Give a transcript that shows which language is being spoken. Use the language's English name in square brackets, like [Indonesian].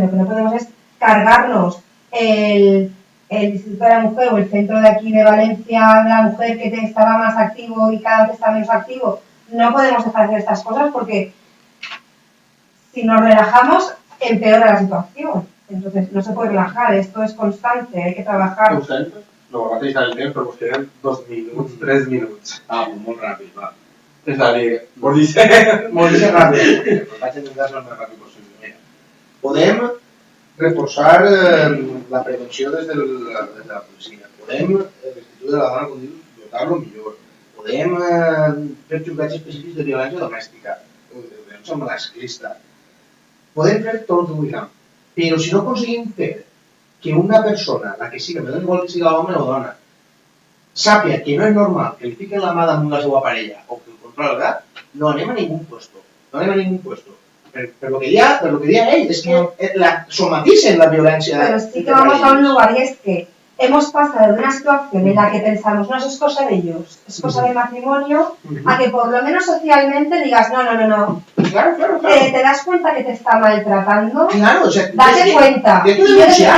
[Spanish] Lo que no podemos es cargarnos el Instituto de la Mujer o el centro de aquí de Valencia de la Mujer que estaba más activo y cada vez está menos activo. No podemos dejar de hacer estas cosas porque si nos relajamos empeora la situación. Entonces no se puede relajar, esto es constante, hay que trabajar. [Catalan] No, mateix el temps, però us queden 2 minuts, 3 minuts. Molt ràpid, va. És a dir, vols dir Molt ràpid. Vaig intentar ser el més ràpid possible. Mira, podem reforçar la prevenció des de la policia. Podem, l'Institut de la Dona, com dius, dotar-lo millor. Podem fer jutjats específics de violència domèstica, de violència masclista. Podem fer tot el que vulguem. Però si no aconseguim fer que una persona, la que siga, me doni igual que siga home o dona, sàpia que no és normal que li fiquen la mà damunt la seva parella o que el controla, no anem a ningú puesto. No anem a ningú puesto. Per lo que dia ell, és que somaticen la violència. [Spanish] Pero sí que vamos a un lugar y es que hemos pasado de una situación en la que pensamos, no, eso es cosa de ellos, es cosa del matrimonio, a que por lo menos socialmente digas, no. Claro. ¿Te das cuenta que te está maltratando? Claro, o sea, Date cuenta. que tú Y yo desde denunciar.